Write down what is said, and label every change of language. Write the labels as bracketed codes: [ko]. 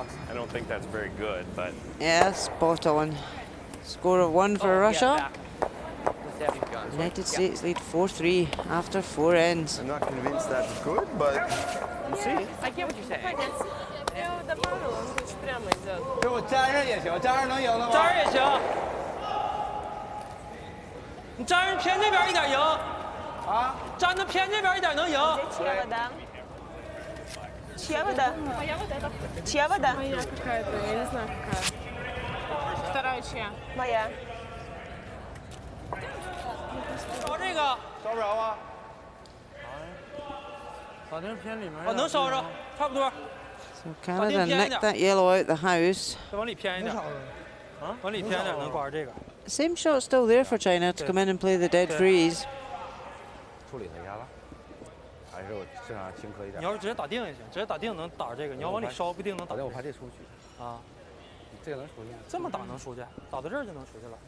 [en] I don't think that's very good, but Yeah, spot on. Score of 1 for Russia. United States lead 4-3 after 4 ends. I'm not convinced that's good, but we'll see. I get what you're saying. [zh] 给我站上也行，站上能赢的吗？站着也行。你站着偏这边一点赢。啊？站着偏这边一点能赢。 [ru] Чья вода? Чья вода? Моя какая-то, я не знаю какая. Вторая чья? Моя. [zh] 烧这个。烧不着啊？打定偏里面。哦，能烧着，差不多。 [en] So Canada nicked that yellow out the house. [zh] 再往里偏一点。啊，往里偏点能刮这个。 [en] Same shot still there for China to come in and play the dead freeze. [zh] 处理它一下吧，还是我正常轻颗一点。你要是直接打定也行，直接打定能打这个。你要往里烧，不一定能打。我怕这出去。啊，这个能出去？这么打能出去，打到这儿就能出去了。